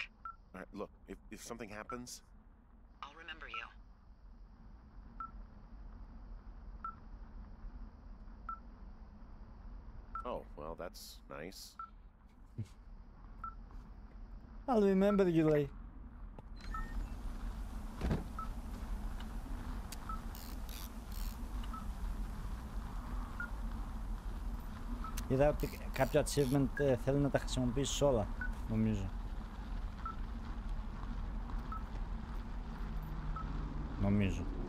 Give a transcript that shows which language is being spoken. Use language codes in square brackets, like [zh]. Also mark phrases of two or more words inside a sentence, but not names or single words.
[en] All right, look, if something happens, I'll remember you. Oh, well, that's nice. I'll remember you, like. [el] Είδα ότι κάποιο achievement θέλει να τα χρησιμοποιήσει όλα, νομίζω. Νομίζω.